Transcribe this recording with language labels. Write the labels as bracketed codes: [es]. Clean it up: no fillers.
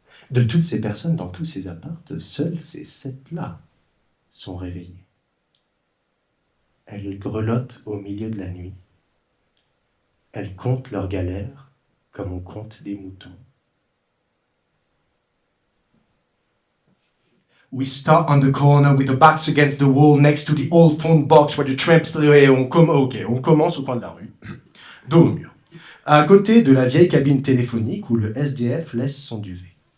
[fr] De toutes ces personnes dans tous ces appartes, seules ces 7-là sont réveillées. Elles grelottent au milieu de la nuit. Elles comptent leurs galères comme on compte des moutons. [en] We start on the corner with the backs against the wall next to the old phone box where the tramps lay. [fr] On commence au coin de la rue, dos au mur, à côté de la vieille cabine téléphonique où le SDF laisse son duvet.